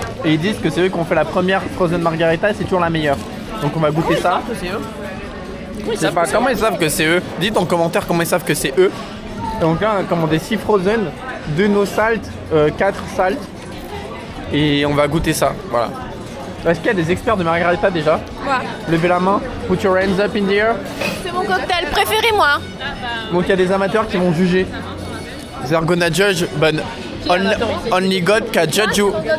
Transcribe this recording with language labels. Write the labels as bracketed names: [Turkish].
[French] Et ils disent que c'est eux qui ont fait la première Frozen Margarita et c'est toujours la meilleure. Donc on va goûter ça. Je sais pas comment ils savent que c'est eux. Dites en commentaire comment ils savent que c'est eux. Et donc là on a commandé 6 Frozen, 2 no salt, 4 salt. Et on va goûter ça, voilà. Est-ce qu'il y a des experts de Margarita déjà? Levez la main, [English] put your hands up in the air. [French] C'est mon cocktail préféré, moi. Donc il y a des amateurs qui vont juger. [English] They're gonna judge, but only God can judge you.